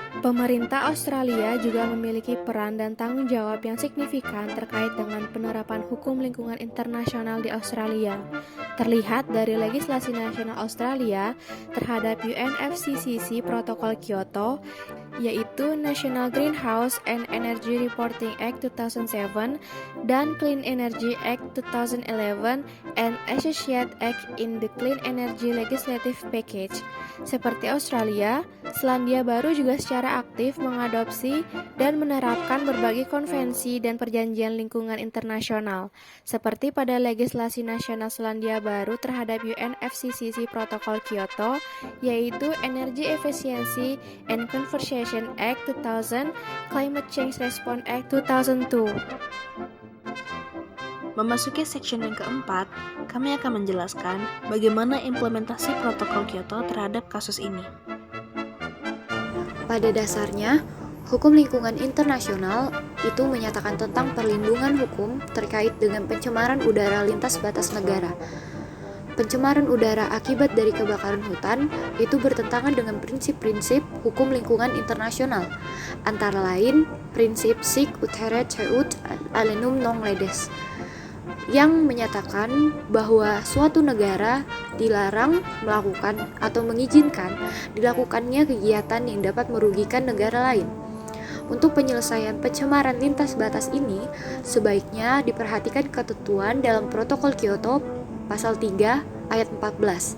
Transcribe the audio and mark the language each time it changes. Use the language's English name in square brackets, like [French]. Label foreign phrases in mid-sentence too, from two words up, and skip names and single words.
[Indonesian] Pemerintah Australia juga memiliki peran dan tanggung jawab yang signifikan terkait dengan penerapan hukum lingkungan internasional di Australia. Terlihat dari legislasi nasional Australia terhadap UNFCCC Protokol Kyoto, yaitu National Greenhouse and Energy Reporting Act 2007 dan Clean Energy Act 2011 and Associate Act in the Clean Energy Legislative Package. Seperti Australia, Selandia Baru juga secara aktif mengadopsi dan menerapkan berbagai konvensi dan perjanjian lingkungan internasional, seperti pada legislasi nasional Selandia Baru terhadap UNFCCC Protokol Kyoto, yaitu Energy Efficiency and Conservation Act 2000, Climate Change Response Act 2002. Memasuki section yang keempat, kami akan menjelaskan bagaimana implementasi protokol Kyoto terhadap kasus ini. Pada dasarnya, hukum lingkungan internasional itu menyatakan tentang perlindungan hukum terkait dengan pencemaran udara lintas batas negara. Pencemaran udara akibat dari kebakaran hutan itu bertentangan dengan prinsip-prinsip hukum lingkungan internasional, antara lain prinsip [Latin] Sic ut heret ut alienum non ledes, [Indonesian] yang menyatakan bahwa suatu negara dilarang melakukan atau mengizinkan dilakukannya kegiatan yang dapat merugikan negara lain. Untuk penyelesaian pencemaran lintas batas ini, sebaiknya diperhatikan ketentuan dalam Protokol Kyoto pasal 3 ayat 14,